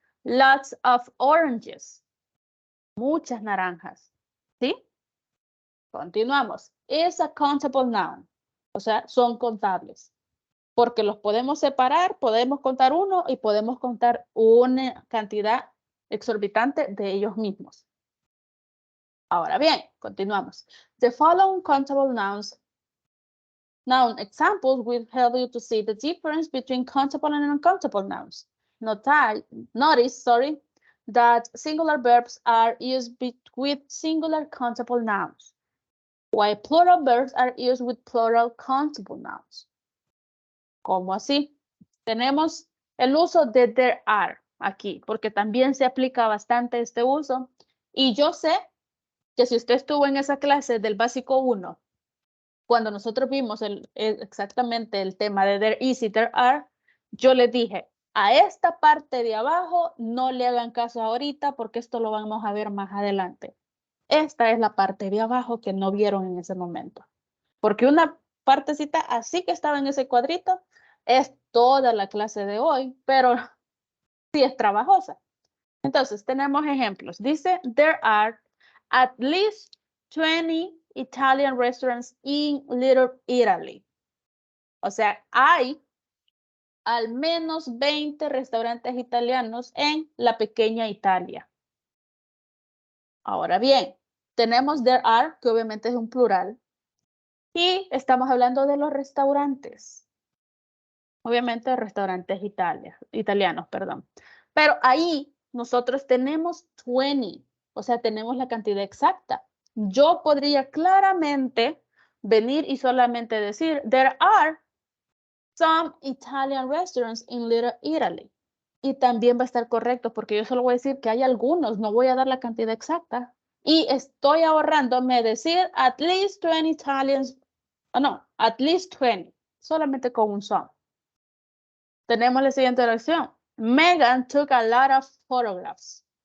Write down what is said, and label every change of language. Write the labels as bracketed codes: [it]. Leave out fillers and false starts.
[en] Lots of oranges, [es] muchas naranjas, ¿sí? Continuamos. [en] Is a countable noun, [es] o sea, son contables. Porque los podemos separar, podemos contar uno y podemos contar una cantidad exorbitante de ellos mismos. Ahora bien, continuamos. [en] The following countable noun examples will help you to see the difference between countable and uncountable nouns. Notice, that singular verbs are used with singular countable nouns, while plural verbs are used with plural countable nouns. [es] ¿Cómo así? Tenemos el uso de there are aquí, porque también se aplica bastante este uso. Y yo sé que si usted estuvo en esa clase del básico 1, cuando nosotros vimos exactamente el tema de there is y there are, yo le dije, a esta parte de abajo no le hagan caso ahorita porque esto lo vamos a ver más adelante. Esta es la parte de abajo que no vieron en ese momento. Porque una partecita así que estaba en ese cuadrito es toda la clase de hoy, pero sí es trabajosa. Entonces, tenemos ejemplos. Dice, [en] there are at least 20 Italian restaurants in Little Italy. [es] O sea, hay al menos 20 restaurantes italianos en la pequeña Italia. Ahora bien, tenemos there are, que obviamente es un plural, y estamos hablando de los restaurantes. Obviamente restaurantes italianos, perdón. Pero ahí nosotros tenemos 20, o sea, tenemos la cantidad exacta. Yo podría claramente venir y solamente decir, [en] there are some Italian restaurants in Little Italy. [es] Y también va a estar correcto porque yo solo voy a decir que hay algunos, no voy a dar la cantidad exacta. Y estoy ahorrándome decir [en] at least 20 Italians, at least 20, [es] solamente con un some. Tenemos la siguiente oración. [en] Megan took a lot of photographs.